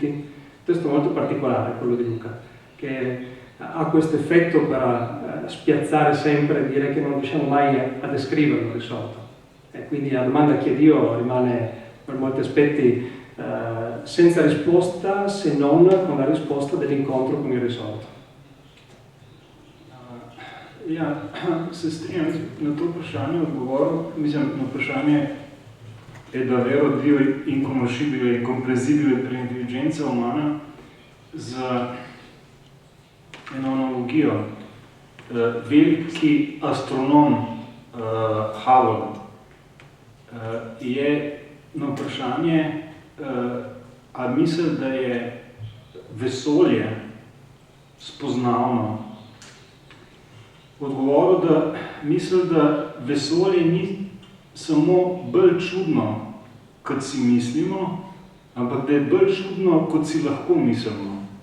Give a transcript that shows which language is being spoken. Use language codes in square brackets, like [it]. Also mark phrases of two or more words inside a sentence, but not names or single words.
[it] Un testo molto particolare, quello di Luca, che ha questo effetto per spiazzare sempre e dire che non riusciamo mai a descriverlo il risorto. E quindi la domanda chi è Dio rimane per molti aspetti senza risposta, se non con la risposta dell'incontro con il risorto. [sl] Ja, se strinjam na to vprašanje odgovoril, mislim, na vprašanje je [it] davvero Dio inconoscibile e incomprensibile per l'intelligenza umana [sl] z eno analogijo. Veliki astronom Howard je na vprašanje, a misli, da je vesolje spoznavno, odgovoril, da misli, da vesolje ni samo bolj čudno, kot si mislimo, ampak da je bolj čudno, kot si lahko mislimo.